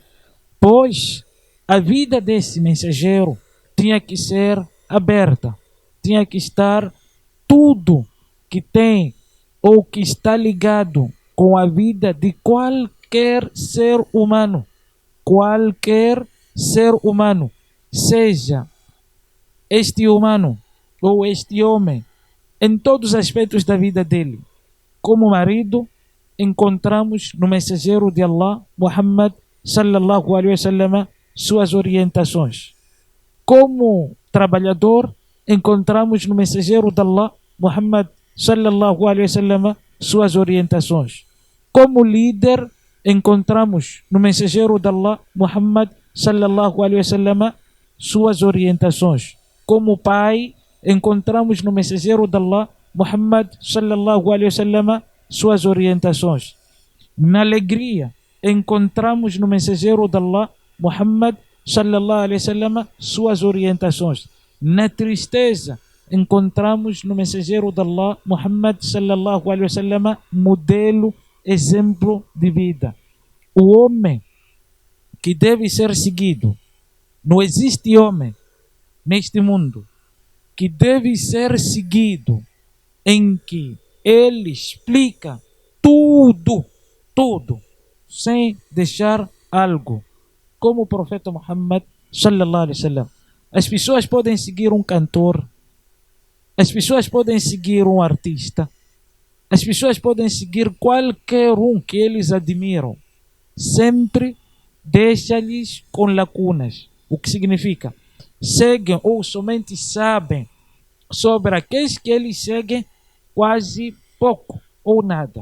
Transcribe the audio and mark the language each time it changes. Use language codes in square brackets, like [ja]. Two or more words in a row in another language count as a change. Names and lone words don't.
[pt] Pois a vida desse mensageiro tinha que ser aberta, tinha que estar tudo que tem ou que está ligado com a vida de qualquer ser humano, seja este humano ou este homem, em todos os aspectos da vida dele. Como marido, encontramos no mensageiro de Allah, Muhammad [ar] صلى الله عليه وسلم, [pt] suas orientações. Como trabalhador, encontramos no mensageiro de Allah, Muhammad [ar] صلى الله عليه وسلم, [pt] suas orientações. Como líder, encontramos no mensageiro de Allah, Muhammad [ar] صلى الله عليه وسلم, [pt] suas orientações. Como pai, encontramos no mensageiro de Allah, Muhammad [ar] صلى الله عليه وسلم, [pt] suas orientações. Na alegria, encontramos no mensageiro de Allah, Muhammad [ar] صلى الله عليه وسلم, [pt] suas orientações. Na tristeza, encontramos no mensageiro de Allah, Muhammad [ar] صلى الله عليه وسلم, [pt] modelo, exemplo de vida. O homem que deve ser seguido. Não existe homem neste mundo que deve ser seguido em que ele explica tudo, tudo, sem deixar algo. Como o profeta Muhammad [ar] صلى الله عليه وسلم. [pt] As pessoas podem seguir um cantor, as pessoas podem seguir um artista, as pessoas podem seguir qualquer um que eles admiram. Sempre deixa-lhes com lacunas. O que significa? Seguem ou somente sabem sobre aqueles que eles seguem quase pouco ou nada.